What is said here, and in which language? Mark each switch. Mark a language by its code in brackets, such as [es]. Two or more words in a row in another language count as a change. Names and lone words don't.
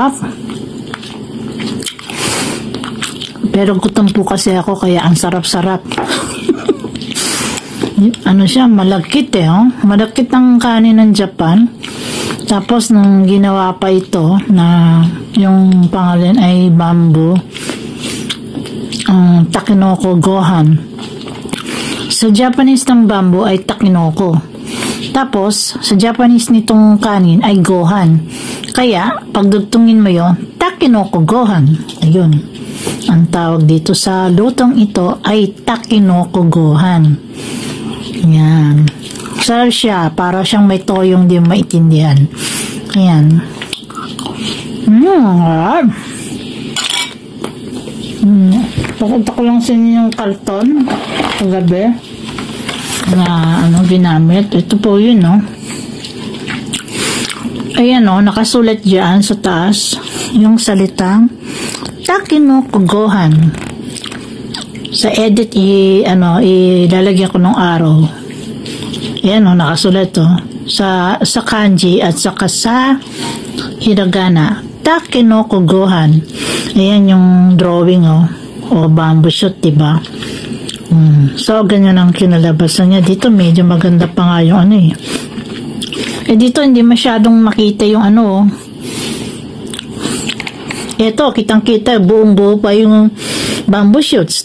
[tl] Pero gutom po kasi ako kaya ang sarap-sarap. Siya, malagkit malagkit ang kanin ng Japan. Tapos nung ginawa pa ito na yung pangalan ay bamboo, [ja] たけのこご飯. [tl] Sa Japanese ng bamboo ay takenoko. Tapos, sa Japanese nitong kanin ay gohan. Kaya, pagdugtungin mo yon, [ja] たけのこご飯. [tl] Ayun. Ang tawag dito sa lutong ito ay [ja] たけのこご飯. [tl] Yan. Sarap siya. Para siyang may toyong di maintindihan. Ayan. Pakita ko lang sa inyo yung karton kagabi na ginamit. Ito po yun, no? Ayan, no? Nakasulat dyan sa taas yung salitang [ja] たけのこご飯. [tl] Sa edit, ilalagyan ko ng araw. Ayan, no? Nakasulat to. Sa kanji at saka sa hiragana. [ja] たけのこご飯. [tl] Ayan yung drawing, o [en] bamboo shoot, [tl] diba? So, ganyan ang kinalabasan niya. Dito, medyo maganda pa nga yung dito, hindi masyadong makita yung Ito, kitang-kita, buong-buo pa yung [en] bamboo shoots.